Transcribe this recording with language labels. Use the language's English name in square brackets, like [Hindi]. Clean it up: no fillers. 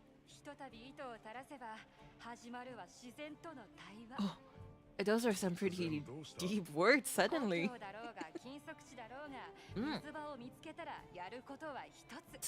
[Japanese] ひとたび糸を垂らせば始まるは自然との対話。 [English] Those are some pretty deep words suddenly. [Japanese] だろうが禁足地だろうが、水場を見つけたらやることは一つ。